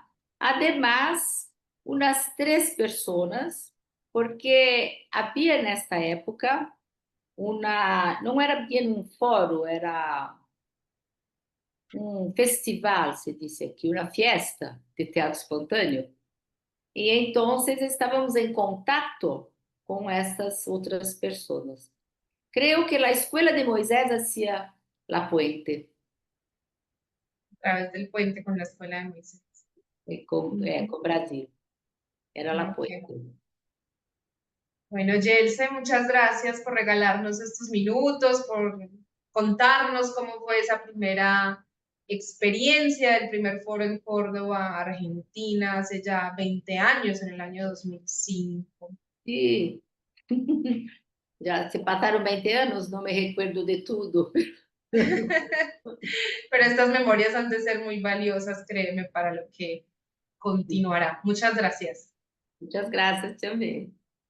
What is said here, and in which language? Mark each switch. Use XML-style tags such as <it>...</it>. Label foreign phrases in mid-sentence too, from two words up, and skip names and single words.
<pt>Además, umas 3 pessoas, porque havia nesta época não era bem um fórum, era um festival, se disse aqui, uma fiesta de teatro espontâneo. E então estávamos em contato com essas outras pessoas. Creio que a escola de Moisés</pt> <es>hacía la puente A través del puente con la escuela de Moisés. Ujú.</es> <pt>com Brasil. Era la Ok.</pt> <es>puente. Bueno, Yelse, muchas gracias por regalarnos estos minutos, por contarnos cómo fue esa primera experiencia del primer foro en Córdoba, Argentina, hace ya 20 años, en el año 2005.</es> <pt>E já se passaram 20 anos, não me recuerdo de tudo.</pt> <es>Pero estas memorias han de ser muy valiosas, créeme, para lo que continuará. Muchas gracias.</es> <pt>Muitas graças também.</pt>